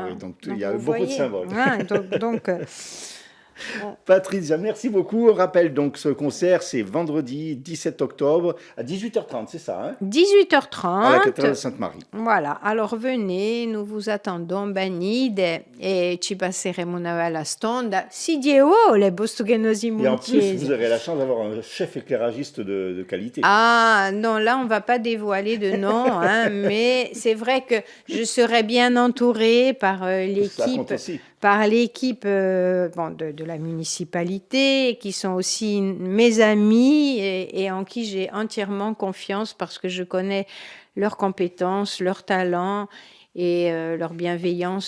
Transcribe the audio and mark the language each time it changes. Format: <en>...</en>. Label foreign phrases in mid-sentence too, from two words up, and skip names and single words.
<fr>Ah oui, donc il y a beaucoup de symboles. Donc Patricia, merci beaucoup. On rappelle donc ce concert, c'est vendredi 17 octobre à 18h30, c'est ça, hein? 18h30. À la cathédrale de Sainte-Marie. Voilà, alors venez, nous vous attendons, Banide, et</fr> <co>ci passeremo una bella stonda. Si Dio vuole, posto che noi siamo</co> <fr>Et en plus, vous aurez la chance d'avoir un chef éclairagiste de qualité. Ah, non, là, on ne va pas dévoiler de nom, mais c'est vrai que je serai bien entourée par l'équipe. De la municipalité, qui sont aussi mes amis et en qui j'ai entièrement confiance parce que je connais leurs compétences, leurs talents et leur bienveillance.</fr>